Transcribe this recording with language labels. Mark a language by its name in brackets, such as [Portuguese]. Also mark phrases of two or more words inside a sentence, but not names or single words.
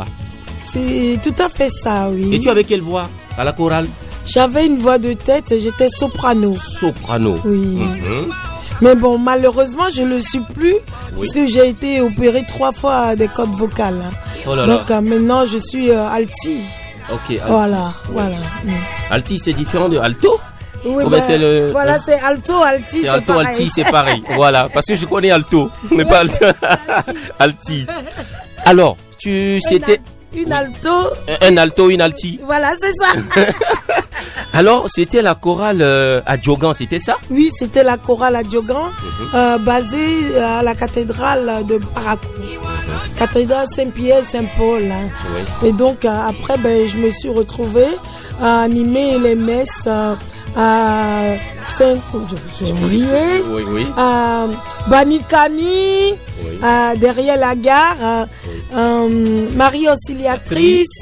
[French] C'est tout à fait ça, oui. Et tu avais quelle voix à la chorale? J'avais une voix de tête, j'étais soprano. Soprano. Oui. Mais bon, malheureusement, je ne le suis plus, parce que j'ai été opéré 3 fois des cordes vocales. Oh là donc maintenant, je suis alti. Ok, alti. Voilà. Alti, c'est différent de alto? Oui, c'est voilà, c'est alto, alti, c'est alto, pareil. Alti, c'est pareil. Voilà, parce que je connais alto, mais pas alto. Alti. Alors, c'était une alto. Un alto, une alti. Voilà, c'est ça. Alors, c'était la chorale à Diogan, c'était ça? Oui, c'était la chorale à Diogan, basée à la cathédrale de Parakou. Cathédrale Saint-Pierre, Saint-Paul. Hein. Oui. Et donc, après, je me suis retrouvée à animer les messes à j'ai oublié, à Banikani, derrière la gare, Marie Auxiliatrice.